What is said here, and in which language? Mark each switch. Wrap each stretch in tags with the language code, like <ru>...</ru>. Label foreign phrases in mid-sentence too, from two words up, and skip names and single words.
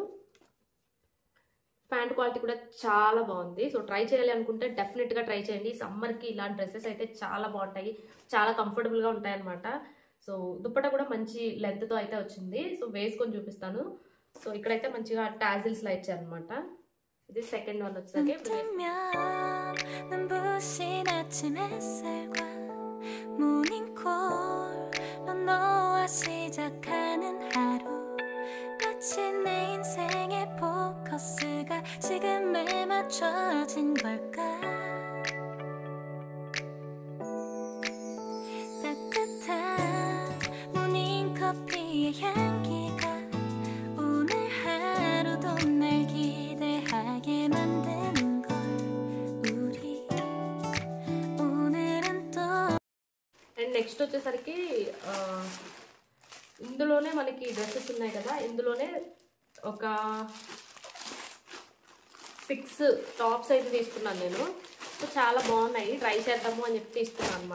<te>ప్యాంట్ క్వాలిటీ కూడా చాలా బాగుంది.</te> <en>so try</en> <te>చేయాలి అనుకుంటే డెఫినెట్గా ట్రై చేయండి. సమ్మర్కి ఇలాంటి డ్రెస్సెస్ అయితే చాలా బాగుంటాయి, చాలా కంఫర్టబుల్గా ఉంటాయి అనమాట. సో దుప్పట కూడా మంచి లెంత్తో అయితే వచ్చింది. సో వేసుకొని చూపిస్తాను. సో ఇక్కడైతే మంచిగా టాజిల్స్లా ఇచ్చారు అనమాట. ఇది</te> <en>second one</en> <te>వచ్చేసరికి</te> <ko>지금에 맞춰진 걸까 따뜻한 모닝커피의 향기가 오늘 하루도 날 기대하게 만드는 걸 우리 오늘은 또.</ko> <en>and next</en> <te>వచ్చేసరికి ఇందులోనే మనకి డ్రెస్సెస్ ఉన్నాయి కదా, ఇందులోనే ఒక 6 టాప్స్ అయితే తీసుకున్నాను నేను. సో చాలా బాగున్నాయి, ట్రై చేద్దాము అని చెప్పి తీసుకున్నాను అనమాట.</te>